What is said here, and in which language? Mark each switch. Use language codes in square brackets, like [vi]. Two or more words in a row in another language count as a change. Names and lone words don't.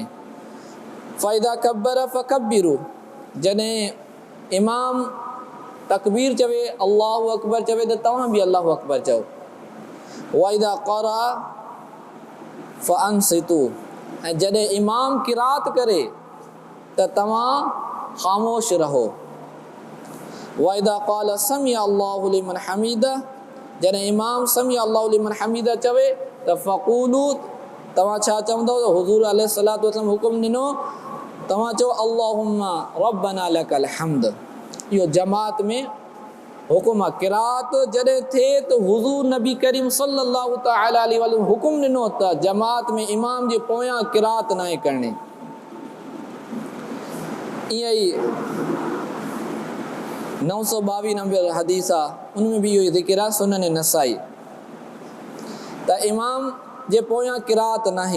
[ar] فإذا كبر فكبروا, [sd] जॾहिं इमाम तकबीर चवे, [ar] الله أكبر [sd] चवे त तव्हां बि [ar] الله أكبر [sd] चओ। [ar] وإذا قرأ فأنصتوا, [sd] ऐं जॾहिं इमाम क़िरात करे त तव्हां ख़ामोश रहो। [ar] وإذا قال سمع الله لمن حمده, [sd] जॾहिं इमाम [ar] سمع الله لمن حمده [sd] चवे त फ़क़ूलू, तव्हां छा चवंदव? त हुज़ूर [ar] عليه الصلاة والسلام [sd] हुकुम ॾिनो, तव्हां चओ [ar] اللهم ربنا لك الحمد. [sd] इहो जमात में हुकुम आहे। क़िरात जॾहिं थिए त हुज़ूर नबी करीम [ar] صلى الله تعالى عليه وسلم [sd] हुकुम ॾिनो त जमात में इमाम जे पोयां क़िरात न करणी। ईअं ई 922 नंबर हदीस आहे, [ur] ان میں بھی [sd] इहो ज़िक्र आहे, सुनन नसाई, त इमाम जे पोयां क़िरात नाहे।